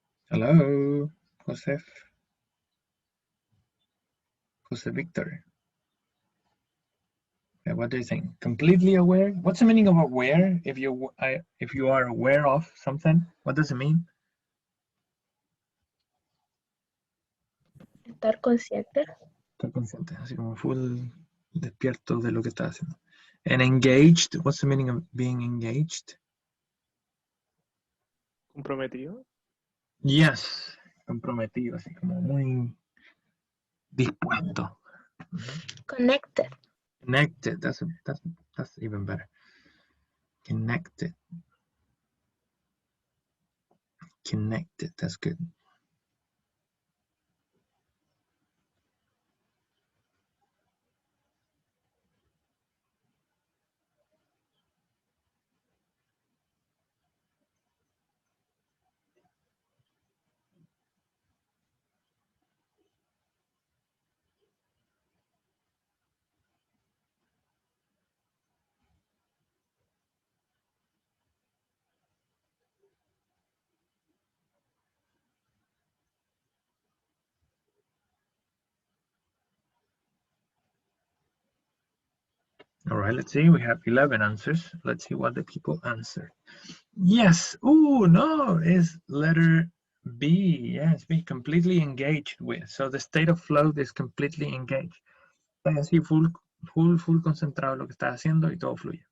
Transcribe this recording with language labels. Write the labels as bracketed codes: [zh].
[en] Hello, Joseph. Jose Victor. Okay, what do you think? Completely aware? What's the meaning of aware? If you are aware of something, what does it mean? [es] Estar consciente. Estar consciente, así como full despierto de lo que estás haciendo. [en] And engaged, what's the meaning of being engaged? [es] Comprometido. Yes, comprometido, así como muy dispuesto. [en] Connected. Connected, that's even better. Connected. Connected, that's good. All right, let's see. We have 11 answers. Let's see what the people answered. Yes. Oh, no, it's letter B. Yes, be completely engaged with. So the state of flow is completely engaged. [es] Estás así full concentrado en lo que estás haciendo y todo fluye.